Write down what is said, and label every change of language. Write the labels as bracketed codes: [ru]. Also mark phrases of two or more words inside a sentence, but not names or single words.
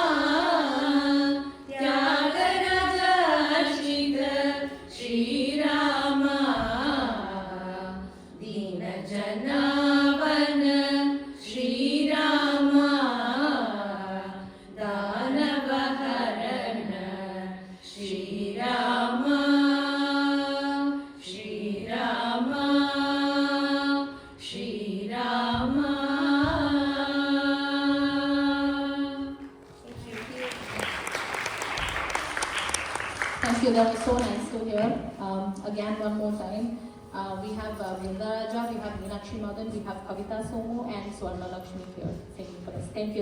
[sa] ತ್ಯಾಗರಾಜಾಶ್ರಿತ ಶ್ರೀರಾಮ ದೀನ ಜನಾವನ ಶ್ರೀರಾಮ ದಾನವ ಹರಣ ಶ್ರೀರಾಮ ಶ್ರೀರಾಮ ಶ್ರೀರಾಮ [en] Thank you. That was so nice to hear. Again, one more time. We have Vrinda Raja, we have Meenakshi Madan, we have Kavita Somu and Swarna Lakshmi here singing for us.